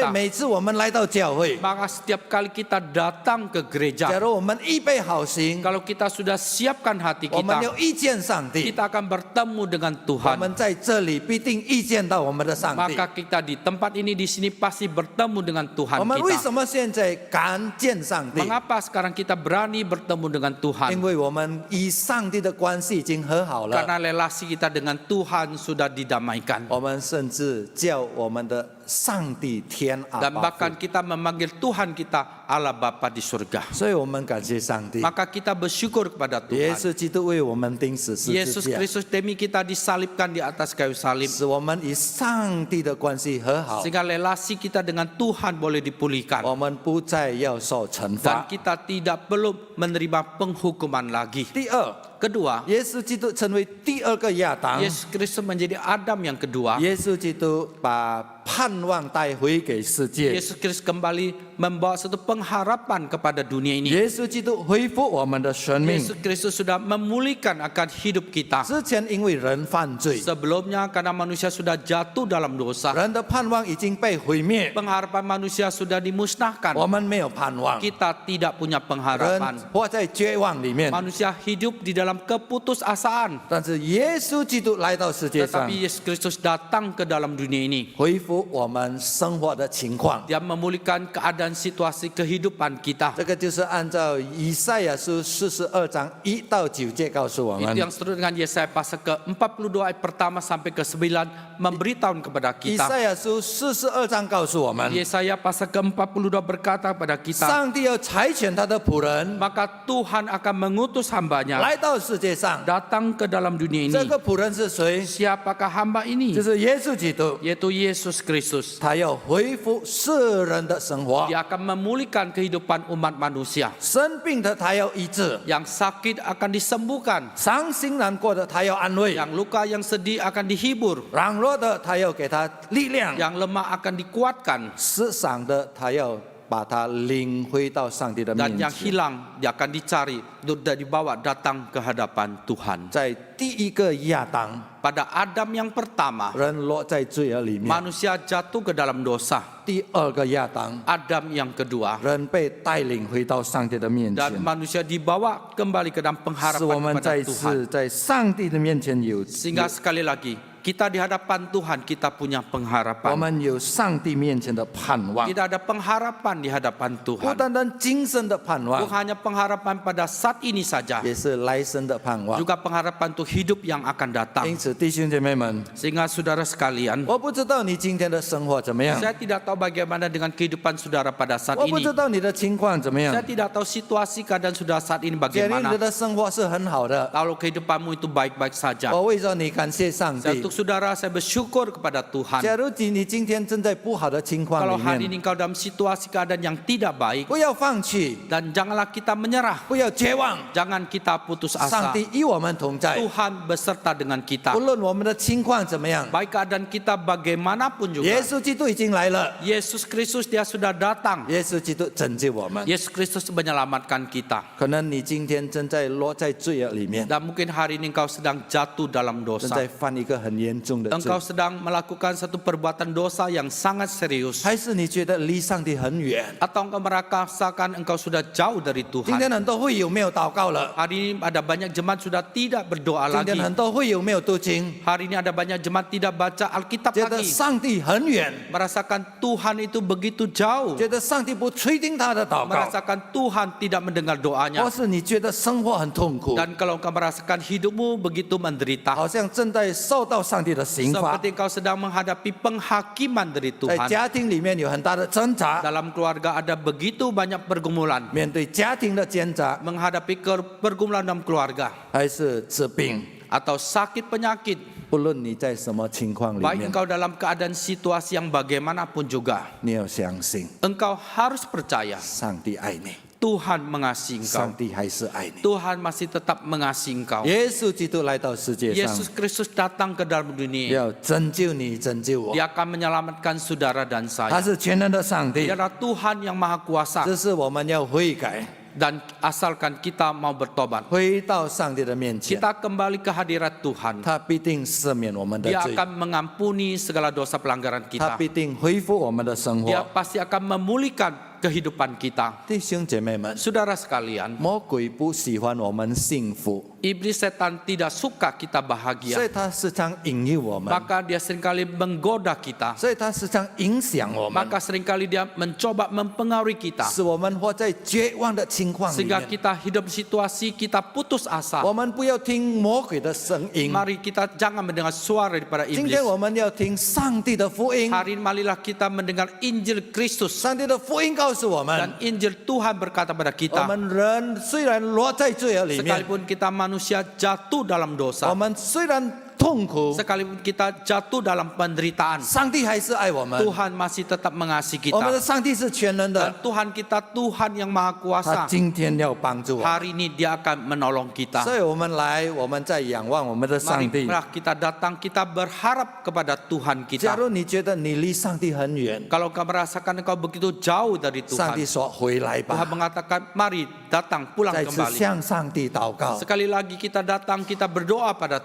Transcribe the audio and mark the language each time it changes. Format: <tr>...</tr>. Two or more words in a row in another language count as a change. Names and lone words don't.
<id>kita.</id> <zh>每次我们来到教会，</zh> <id>Maka setiap kali kita datang ke</id> <zh>假</zh> <id>gereja,</id> <zh>如我们预备好心，</zh> <id>kalau kita sudah siapkan hati</id> <zh>我们</zh> <id>kita,</id> <zh>要遇见上帝，</zh> <id>kita akan bertemu dengan</id> <zh>我</zh> <id>Tuhan.</id> <zh>们在这里必定遇见到我们的上帝。</zh> <id>Maka kita di tempat ini di sini pasti bertemu dengan Tuhan</id> <zh>我们为</zh> <id>kita.</id> <zh>什么现在敢见上帝？</zh> <id>Mengapa sekarang kita berani bertemu dengan</id> <zh>因</zh> <id>Tuhan?</id> <zh>为我们与上帝的关系已经和好了。</zh> <id>Karena relasi kita dengan Tuhan sudah didamaikan.</id> <zh>我们甚至叫我们的上帝天阿</zh> <id>Dan</id> <zh>爸父</zh> <id>bahkan kita memanggil Tuhan kita Allah Bapa di surga.</id> <zh>所以我们感谢上帝。</zh> <id>Maka kita bersyukur kepada</id> <zh>耶</zh> <id>Tuhan.</id> <zh>稣基督为我们钉死十字</zh> <id>Yesus</id> <zh>架，</zh> <id>Kristus demi kita disalibkan di atas kayu salib.</id> <zh>使我们与上帝的关系和好，</zh> <id>Sehingga relasi kita dengan Tuhan boleh dipulihkan.</id> <zh>我们不再要受惩</zh> <id>Dan</id> <zh>罚。</zh> <id>kita tidak perlu menerima penghukuman lagi.</id> <zh>第二，</zh> <id>Kedua,</id> <zh>耶稣基督成为第二个亚当。</zh> <id>Yesus Kristus menjadi Adam yang kedua.</id> <zh>耶稣基督把盼望带回给世界。</zh> <id>Yesus Kristus kembali membawa satu pengharapan kepada dunia ini.</id> <zh>耶稣基督恢复我们的生命。</zh> <id>Yesus Kristus sudah memulihkan akan hidup kita.</id> <zh>之前因为人犯罪，</zh> <id>Sebelumnya karena manusia sudah jatuh dalam dosa,</id> <zh>人的盼望已经被毁灭，</zh> <id>pengharapan manusia sudah dimusnahkan.</id> <zh>我们没有盼望，</zh> <id>Kita tidak punya</id> <zh>人</zh> <id>pengharapan.</id> <zh>活在绝望里面。</zh> <id>Manusia hidup di dalam keputusasaan.</id> <zh>但是耶稣基督来到世界上，</zh> <id>Tetapi Yesus Kristus datang ke dalam dunia ini.</id> <zh>恢复我们生活的情况。</zh> <id>Dia memulihkan keadaan situasi kehidupan kita.</id> <zh>这个就是按照以赛亚书42章1到9节告诉我</zh> <id>Itu</id> <zh>们。</zh> <id>yang seterusnya dengan Yesaya pasal ke-42 ayat pertama sampai ke-9 memberitahu kepada</id> <zh>以</zh> <id>kita.</id> <zh>赛亚书42章告诉我们，</zh> <id>Yesaya pasal ke-42 berkata kepada kita,</id> <zh>上帝要差遣他的仆人</zh> <id>maka Tuhan akan mengutus hambanya</id> <zh>来到世界上。</zh> <id>datang ke dalam dunia</id> <zh>这</zh> <id>ini.</id> <zh>个仆人是谁？</zh> <id>Siapakah hamba ini?</id> <zh>就是耶稣基督。</zh> <id>Yaitu Yesus Kristus.</id> <zh>他要恢复世人的生活，</zh> <id>Dia akan memulihkan kehidupan umat manusia.</id> <zh>生病的他要医治，</zh> <id>Yang sakit akan disembuhkan.</id> <zh>伤心难过的他要安慰，</zh> <id>Yang luka, yang sedih akan dihibur.</id> <zh>软弱的他要给他力量，</zh> <id>Yang lemah akan dikuatkan.</id> <zh>失丧的他要把他领回到上帝的</zh> <id>Dan</id> <zh>面</zh> <id>yang</id> <zh>前。</zh> <id>hilang dia akan dicari dan dibawa datang ke hadapan Tuhan.</id> <zh>在第一个亚当，</zh> <id>Pada Adam yang pertama,</id> <zh>人落在罪恶里面；</zh> <id>manusia jatuh ke dalam dosa.</id> <zh>第二个亚当，</zh> <id>Adam yang kedua,</id> <zh>人被带领回到上帝的面</zh> <id>dan</id> <zh>前，</zh> <id>manusia dibawa kembali ke dalam</id> <zh>使</zh> <id>pengharapan</id> <zh>我们</zh> <id>kepada</id> <zh>再</zh> <id>Tuhan.</id> <zh>次在上帝的面前有</zh> <id>Sehingga sekali lagi kita di hadapan Tuhan kita punya</id> <zh>我</zh> <id>pengharapan.</id> <zh>们有上帝面前的盼望，</zh> <id>Kita ada pengharapan di hadapan</id> <zh>不</zh> <id>Tuhan.</id> <zh>单单今生的盼望</zh> <id>Bukan，hanya pengharapan pada saat ini saja,</id> <zh>也是来生的盼望。</zh> <id>juga pengharapan untuk hidup yang akan datang.</id> <zh>因此，弟兄姐妹们，</zh> <id>Sehingga saudara sekalian,</id> <zh>我不知道你今天的生活怎么样，</zh> <id>saya tidak tahu bagaimana dengan kehidupan saudara pada saat</id> <zh>我不</zh> <id>ini.</id> <zh>知道你的情况怎么样</zh> <id>Saya。tidak tahu situasi keadaan saudara saat ini</id> <zh>假如你</zh> <id>bagaimana.</id> <zh>的生活是很好的，</zh> <id>Kalau kehidupanmu itu baik-baik saja,</id> <zh>我为着你感谢上</zh> <id>saya</id> <zh>帝。</zh> <id>untuk saudara saya bersyukur kepada Tuhan.</id> <zh>假如你今天正在不好的情况</zh> <id>Kalau</id> <zh>里</zh> <id>hari</id> <zh>面，</zh> <id>ini kau dalam situasi keadaan yang tidak baik,</id> <zh>不要放弃，</zh> <id>dan janganlah kita menyerah,</id> <zh>不要绝望，</zh> <id>jangan kita putus</id> <zh>上</zh> <id>asa.</id> <zh>帝与我们同在。</zh> <id>Tuhan beserta dengan kita.</id> <zh>不论我们的情况怎么样，</zh> <id>Baik keadaan kita bagaimanapun</id> <zh>耶</zh> <id>juga.</id> <zh>稣基督已经来了，</zh> <id>Yesus Kristus dia sudah datang.</id> <zh>耶稣基督拯救我们。</zh> <id>Yesus Kristus menyelamatkan kita.</id> <zh>可能你今天正在落在罪恶里面，</zh> <id>Dan mungkin hari ini engkau sedang jatuh dalam</id> <zh>正</zh> <id>dosa.</id> <zh>在犯一个很严重的罪</zh> <id>Engkau，sedang melakukan satu perbuatan dosa yang sangat serius.</id> <zh>还是你觉得离上帝很远？</zh> <id>Atau engkau merasakan engkau sudah jauh dari</id> <zh>今</zh> <id>Tuhan.</id> <zh>天很多会友没有祷告了，</zh> <id>Hari ini ada banyak jemaat sudah tidak berdoa</id> <zh>今</zh> <id>lagi.</id> <zh>天很多会友没有读经，</zh> <id>Hari ini ada banyak jemaat tidak baca Alkitab</id> <zh>觉得</zh> <id>lagi.</id> <zh>上帝很远，</zh> <id>Merasakan Tuhan itu begitu jauh.</id> <zh>觉得上帝不垂听他的祷告，</zh> <id>Merasakan Tuhan tidak mendengar</id> <zh>或</zh> <id>doanya.</id> <zh>是你觉得生活很痛苦，</zh> <id>Dan kalau engkau merasakan hidupmu begitu menderita,</id> <zh>好像正在受到上帝的刑罚，</zh> <id>seperti engkau sedang menghadapi penghakiman dari</id> <zh>在</zh> <id>Tuhan.</id> <zh>家庭里面有很大的挣扎，</zh> <id>Dalam keluarga ada begitu banyak pergumulan.</id> <zh>面对家庭的挣扎，</zh> <id>Menghadapi pergumulan dalam keluarga</id> <zh>还是治病，</zh> <id>atau sakit penyakit.</id> <zh>不论你在什么情况里</zh> <id>Baik</id> <zh>面，</zh> <id>engkau dalam keadaan situasi yang bagaimanapun juga,</id> <zh>你要相信</zh> <id>engkau harus percaya</id> <zh>上帝爱你，</zh> <id>Tuhan mengasihi</id> <zh>上</zh> <id>engkau.</id> <zh>帝还是爱你。</zh> <id>Tuhan masih tetap mengasihi engkau.</id> <zh>耶稣基督来到世界上，</zh> <id>Yesus Kristus datang ke dalam dunia.</id> <zh>要拯救你，拯救我。</zh> <id>Dia akan menyelamatkan saudara dan</id> <zh>他</zh> <id>saya.</id> <zh>是全能的上帝</zh> <id>Dia，adalah Tuhan yang maha kuasa.</id> <zh>这是我们要悔改，</zh> <id>Dan asalkan kita mau bertobat,</id> <zh>回到上帝的面前，</zh> <id>kita kembali ke hadirat Tuhan.</id> <zh>他必定赦免我们的</zh> <id>Dia</id> <zh>罪，</zh> <id>akan mengampuni segala dosa pelanggaran</id> <zh>他</zh> <id>kita.</id> <zh>必定恢复我们的生</zh> <id>Dia</id> <zh>活。</zh> <id>pasti akan memulihkan kehidupan kita.</id> <zh>弟兄姐妹们，</zh> <id>Saudara sekalian,</id> <zh>魔鬼不喜欢我们幸福，</zh> <id>iblis setan tidak suka kita</id> <zh>所</zh> <id>bahagia.</id> <zh>以他时常引诱我们，</zh> <id>Maka dia seringkali menggoda kita.</id> <zh>所以他时常影响我们，</zh> <id>Maka seringkali dia mencoba mempengaruhi kita.</id> <zh>使我们活在绝望的情况里</zh> <id>Sehingga</id> <zh>面。</zh> <id>kita hidup di situasi kita putus asa.</id> <zh>我们不要听魔鬼的声音，</zh> <id>Mari kita jangan mendengar suara daripada</id> <zh>今</zh> <id>iblis.</id> <zh>天我们要听上帝的福音。</zh> <id>Hari ini marilah kita mendengar Injil Kristus.</id> <zh>上帝的福音告诉我们</zh> <id>Dan，Injil Tuhan berkata pada</id> <zh>我</zh> <id>kita,</id> <zh>们人虽然落在罪恶里面，</zh> <id>sekalipun kita manusia jatuh dalam</id> <zh>我</zh> <id>dosa,</id> <zh>们虽然痛苦，</zh> <id>sekalipun kita jatuh dalam penderitaan,</id> <zh>上帝还是爱我们。</zh> <id>Tuhan masih tetap mengasihi</id> <zh>我们的</zh> <id>kita.</id> <zh>上帝是全能</zh> <id>Dan</id> <zh>的，</zh> <id>Tuhan kita Tuhan yang maha</id> <zh>他</zh> <id>kuasa.</id> <zh>今天要帮助我。</zh> <id>Hari ini dia akan menolong kita.</id> <zh>所以我们来，我们在仰望我们的上帝。</zh> <id>Marilah kita datang, kita berharap kepada Tuhan</id> <zh>假</zh> <id>kita.</id> <zh>如你觉得你离上帝很远，</zh> <id>Kalau kau merasakan engkau begitu jauh dari</id> <zh>上帝</zh> <id>Tuhan,</id> <zh>说回来</zh> <id>Tuhan</id> <zh>吧，</zh> <id>mengatakan, mari datang pulang</id> <zh>再次</zh> <id>kembali.</id> <zh>向上帝祷告，</zh> <id>Sekali lagi kita datang, kita berdoa pada</id>